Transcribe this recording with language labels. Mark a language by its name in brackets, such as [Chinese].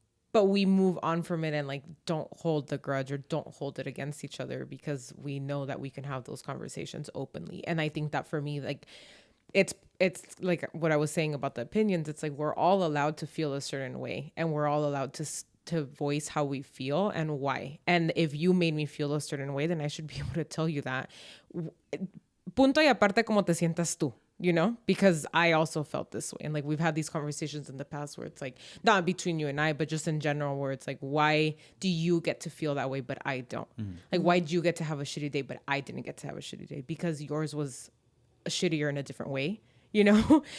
[English] But we move on from it and like don't hold the grudge or don't hold it against each other, because we know that we can have those conversations openly. And I think that for me, like it's like what I was saying about the opinions. It's like we're all allowed to feel a certain way, and we're all allowed to voice how we feel and why. And if you made me feel a certain way, then I should be able to tell you that. [Spanish] Punto y aparte como te sientas tú. [English] You know, because I also felt this way. And like we've had these conversations in the past where it's like not between you and I, but just in general, where it's like, why do you get to feel that way, but I don't? Like, why do you get to have a shitty day, but I didn't get to have a shitty day? Because yours was shittier in a different way, you know?